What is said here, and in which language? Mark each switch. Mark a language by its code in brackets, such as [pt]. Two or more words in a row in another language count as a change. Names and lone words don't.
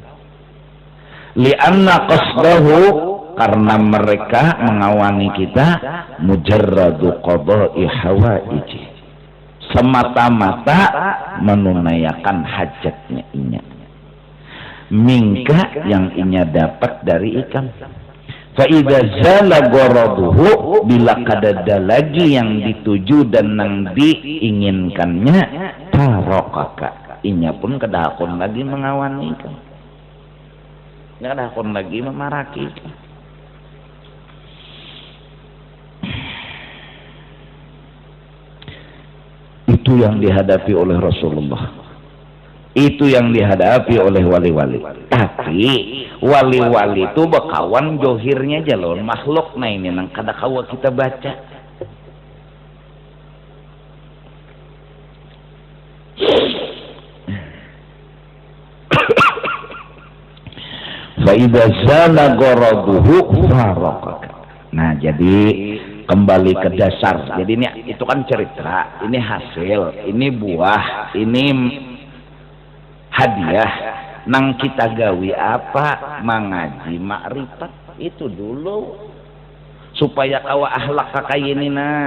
[ar] Lianna qasdahu, [bjn] karena mereka mengawani kita [ar] mujarradu qada'i hawaiji, [bjn] semata-mata menunaikan hajatnya inya, mingka yang inya dapat dari ikam. [ar] Fa idza zala gharaduhu, [bjn] bila kadada lagi yang dituju dan nang diinginkannya, tarakaka, inya pun kada hakun lagi mengawani ikam, kada hakun lagi memaraki ikam. [id] Itu yang dihadapi oleh Rasulullah, itu yang dihadapi oleh wali-wali. [bjn] Tapi wali-wali itu bekawan johirnya aja loh, makhluk. Nah ini nang kada kawa kita baca. [ar] Fa idza zala gharaduhu farakaka. [id] Nah jadi kembali ke dasar. Jadi ini itu kan cerita, ini hasil, ini buah, ini hadiah. [bjn] Nang kita gawi apa? Mengaji makrifat itu dulu supaya kawa akhlak kakayini nah.